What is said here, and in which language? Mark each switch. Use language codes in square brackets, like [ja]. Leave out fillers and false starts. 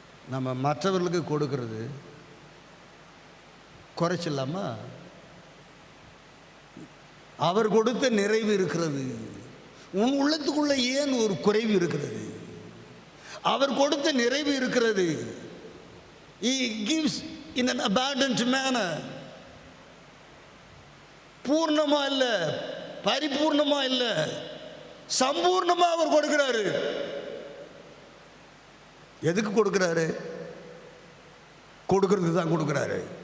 [ta] நம்ம மற்றவர்களுக்கு கொடுக்கறது குறைச்சிடலாமா? அவர் கொடுத்த நிறைவு இருக்கிறது, உன் உள்ளத்துக்குள்ள ஏன் ஒரு குறைவு இருக்கிறது? அவர் கொடுத்த நிறைவு இருக்கிறது. [en] He gives in an abundant manner. [ta] பூர்ணமா இல்லை, பரிபூர்ணமா இல்லை, சம்பூர்ணமா அவர் கொடுக்கிறாரு. எதுக்கு கொடுக்கிறாரு? கொடுக்கறதுக்கு தான் கொடுக்கிறாரு.